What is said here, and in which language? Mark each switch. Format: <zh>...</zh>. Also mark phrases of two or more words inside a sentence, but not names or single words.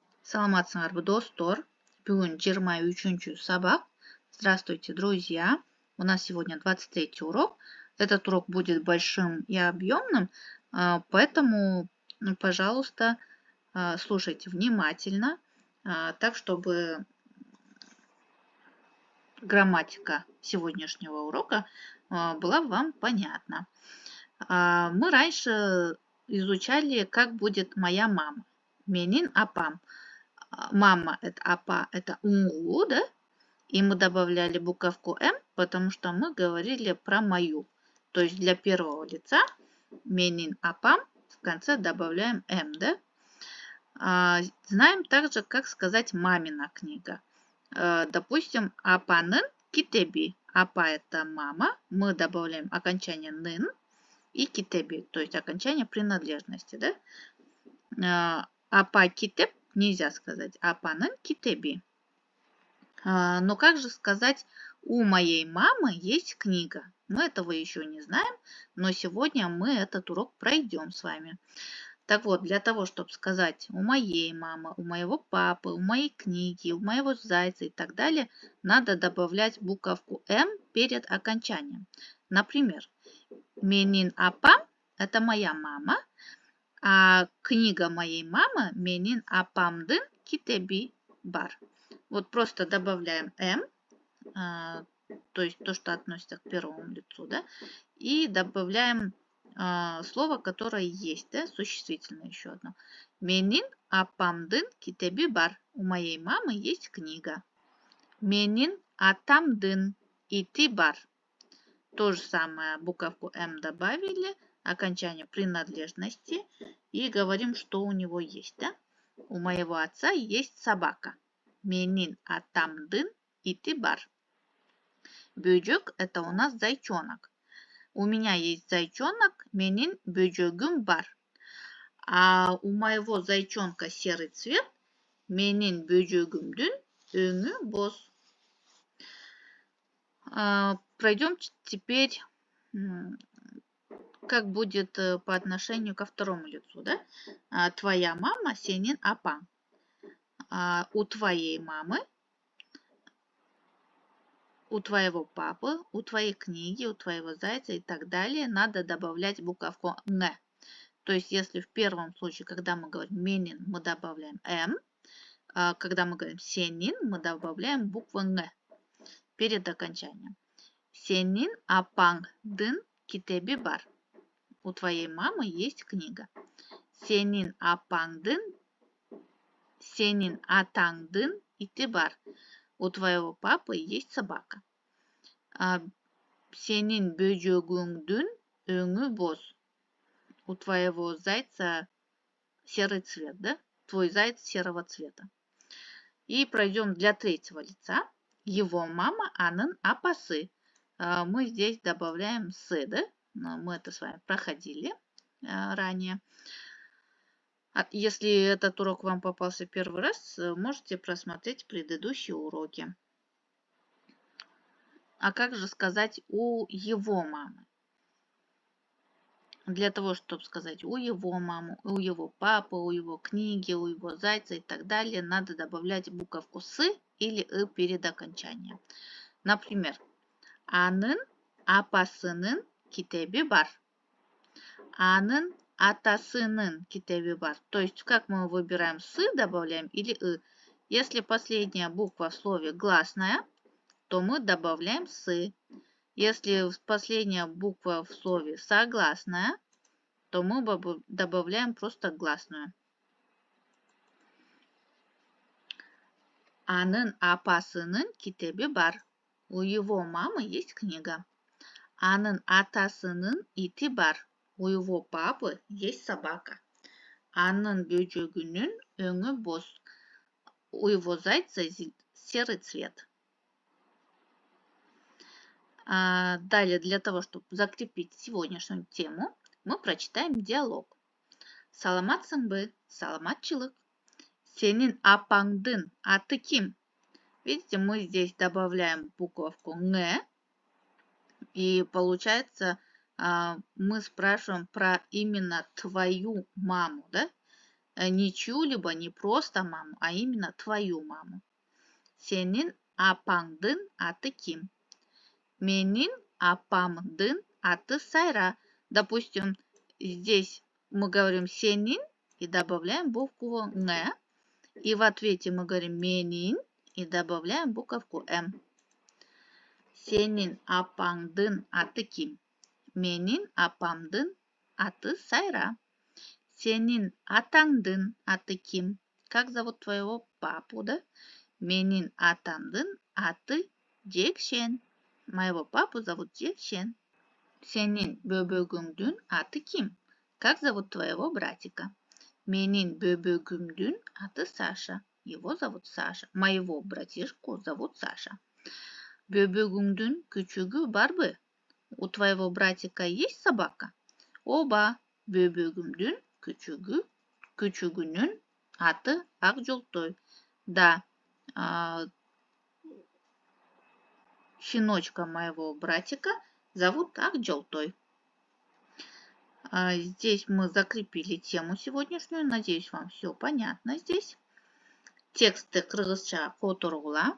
<ky>Саламатсыңарбы достор. Бүгін 23-ші сабақ.</ky> <ru>Здравствуйте, друзья. У нас сегодня 23-й урок. Этот урок будет большим и объемным, поэтому, пожалуйста, слушайте внимательно, так, чтобы грамматика сегодняшнего урока была вам понятна. Мы раньше изучали, как будет моя мама.</ru> <ky>Менин апам.</ky> <ru>Мама – это апа, это унгу, да? И мы добавляли буковку М, потому что мы говорили про мою. То есть для первого лица</ru> <ky>менин апам</ky> <ru>в конце добавляем М, да? Знаем также, как сказать мамина книга. Допустим,</ru> <ky>апанын китеби.</ky> <ru>Апа – это мама. Мы добавляем окончание нын и китеби, то есть окончание принадлежности, да?</ru> <ky>Апа китеб</ky> <ru>нельзя сказать.</ru> <ky>Апанын китеби.</ky> <ru>Но как же сказать, у моей мамы есть книга? Мы этого еще не знаем, но сегодня мы этот урок пройдем с вами. Так вот, для того, чтобы сказать у моей мамы, у моего папы, у моей книги, у моего зайца и так далее, надо добавлять буковку М перед окончанием. Например,</ru> <ky>менин апам –</ky> <ru>это моя мама, а книга моей мамы</ru> <ky>менин апамдын китеби бар.</ky> <ru>Вот просто добавляем М, то есть то, что относится к первому лицу, да, и добавляем слово, которое есть, да, существительное еще одно.</ru> <ky>Менин апамдын китеби бар.</ky> <ru>У моей мамы есть книга.</ru> <ky>Менин атамдын ити бар.</ky> <ru>То же самое, буковку М добавили, окончание принадлежности, и говорим, что у него есть, да? У моего отца есть собака.</ru> <ky>Менин атамдын ити бар.</ky> <ru>Бөжек – это у нас зайчонок. У меня есть зайчонок,</ru> <ky>менин бөжөгүм бар.</ky> <ru>А у моего зайчонка серый цвет,</ru> <ky>менин бөжөгүмдүн өңү боз.</ky> <ru>Пройдем теперь, как будет по отношению ко второму лицу, да? Твоя мама</ru> <ky>сенин апаң.</ky> <ru>У твоей мамы, у твоего папы, у твоей книги, у твоего зайца и так далее надо добавлять буковку Н. То есть, если в первом случае, когда мы говорим менин, мы добавляем М, когда мы говорим сенин, мы добавляем букву Н перед окончанием.</ru> <ky>Сенин апаңдын китеби бар.</ky> <ru>У твоей мамы есть книга.</ru> <ky>Сенин атаңдын ити бар.</ky> <ru>У твоего папы есть собака.</ru> <ky>Сенин бөжөгүңдүн өңү боз.</ky> <ru>У твоего зайца серый цвет, да? Твой заяц серого цвета. И пройдем для третьего лица. Его мама</ru> <ky>анын апасы.</ky> <ru>Мы здесь добавляем сы, да? Мы это с вами проходили ранее. Если этот урок вам попался первый раз, можете просмотреть предыдущие уроки. А как же сказать у его мамы? Для того, чтобы сказать у его мамы, у его папы, у его книги, у его зайца и так далее, надо добавлять буковку «сы» или «ы» перед окончанием. Например,</ru> <ky>анын апасынын китеби бар. Анын атасынын китеби бар.</ky> <ru>То есть, как мы выбираем «сы», добавляем или «ы». Если последняя буква в слове гласная, то мы добавляем «сы». Если последняя буква в слове согласная, то мы добавляем просто гласную.</ru> <ky>Анын апасынын китеби бар.</ky> <ru>У его мамы есть книга.</ru> <ky>Анын атасынын ити бар.</ky> <ru>У его папы есть собака.</ru> <ky>Анын бөжөгүнүн өңү боз.</ky> <ru>У его зайца серый цвет. Далее, для того, чтобы закрепить сегодняшнюю тему, мы прочитаем диалог.</ru> <ky>Саламатсыңбы, саламатчылык. Сенин апаңдын аты ким?</ky> <ru>Видите, мы здесь добавляем буковку Н. И получается, мы спрашиваем про именно твою маму, да? не чью-либо, не просто маму, а именно твою маму.</ru> <ky>Сенин апаңдын аты ким? Менин апамдын аты Сайра.</ky> <ru>Допустим, здесь мы говорим сенин и добавляем букву Н. И в ответе мы говорим менин и добавляем буковку М.</ru> <ky>Сенин апамдын аты ким? Менин апамдын аты Сайра. Сенин атаңдын аты ким?</ky> <ru>Как зовут твоего папу, да?</ru> <ky>Менин атамдын аты Джекшен.</ky> <ru>Моего папу зовут Джекшен.</ru> <ky>Сенин бөбөгүңдүн аты ким?</ky> <ru>Как зовут твоего братика?</ru> <ky>Менин бөбөгүмдүн аты Саша.</ky> <ru>Его зовут Саша. Моего братишку зовут Саша.</ru> <ky>Бөбөгүңдүн күчүгү барбы?</ky> <ru>У твоего братика есть собака?</ru> <ky>Оба, бөбөгүмдүн күчүгүнүн аты Акжолтой.</ky> <ru>Да, щеночка моего братика зовут Акжолтой. Здесь мы закрепили тему сегодняшнюю. Надеюсь, вам все понятно здесь. Тексты</ru> <ky>кыргызча которугула.</ky>